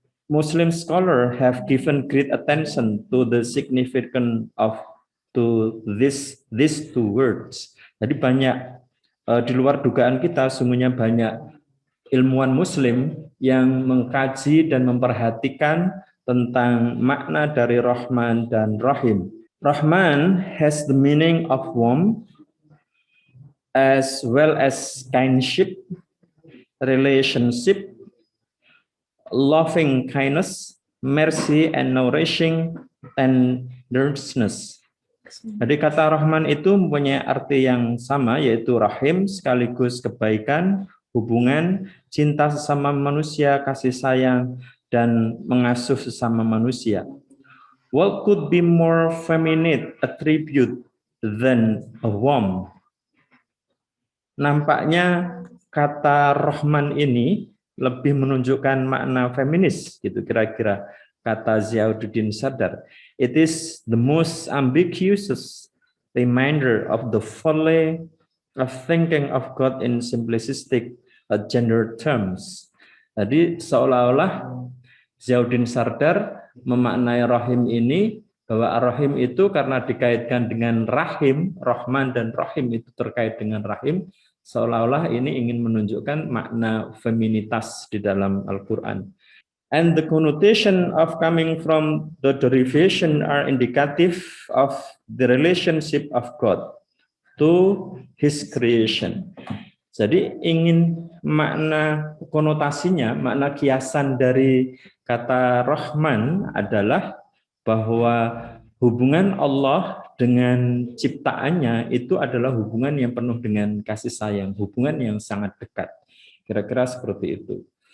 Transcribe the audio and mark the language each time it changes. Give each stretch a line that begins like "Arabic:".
English: Muslim scholars have given great attention to the significance of these two words.
Indonesian: Jadi banyak di luar dugaan kita, semuanya banyak ilmuwan Muslim yang mengkaji dan memperhatikan tentang makna dari Rahman dan Rahim.
English: Rahman has the meaning of warmth as well as kinship, relationship, loving kindness, mercy, and nourishing tenderness.
Indonesian: Jadi kata Rahman itu mempunyai arti yang sama, yaitu rahim sekaligus kebaikan, hubungan, cinta sesama manusia, kasih sayang, dan mengasuh sesama manusia.
English: What could be more feminine attribute than a warm?
Indonesian: Nampaknya kata Rahman ini lebih menunjukkan makna feminis, gitu kira-kira kata Ziauddin Sardar.
English: It is the most ambiguous reminder of the folly of thinking of God in simplistic gender terms.
Indonesian: Jadi seolah-olah Ziauddin Sardar memaknai Rahim ini bahwa Ar-Rahim itu karena dikaitkan dengan Rahim, Rahman dan Rahim itu terkait dengan Rahim, seolah-olah ini ingin menunjukkan makna feminitas di dalam Al-Quran.
English: And the connotation of coming from the derivation are indicative of the relationship of God to His creation.
Indonesian: Jadi ingin makna konotasinya, makna kiasan dari kata Rahman adalah bahwa hubungan Allah dengan ciptaannya itu adalah hubungan yang penuh dengan kasih sayang, hubungan yang sangat dekat. Kira-kira seperti itu.